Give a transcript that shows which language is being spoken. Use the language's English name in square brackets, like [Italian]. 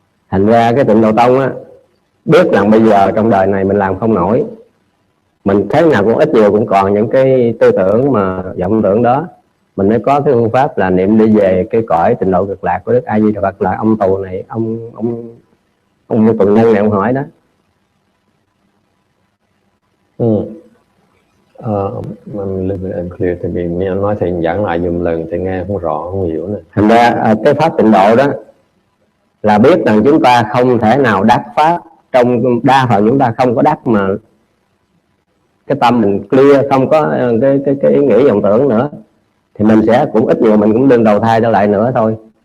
[Vietnamese] Thành ra cái Tịnh Độ Tông á, biết rằng bây giờ trong đời này mình làm không nổi, mình thế nào cũng ít nhiều cũng còn những cái tư tưởng mà vọng tưởng đó, mình mới có cái phương pháp là niệm đi về cái cõi Tịnh Độ Cực Lạc của Đức A Di Đà Phật. Là ông tù này, ông tù nhân này, ông hỏi đó. [English] I'm a little bit unclear to me. [Vietnamese] Nói thì giảng lại dùm lần thì nghe không rõ, không hiểu nè. Thành ra cái pháp tịnh độ đó là biết rằng chúng ta không thể nào đắc pháp, trong đa phần chúng ta không có đắc mà cái tâm mình clear, không có cái ý nghĩ vọng tưởng nữa, thì mình sẽ cũng ít nhiều mình cũng đương đầu thai trở lại nữa thôi.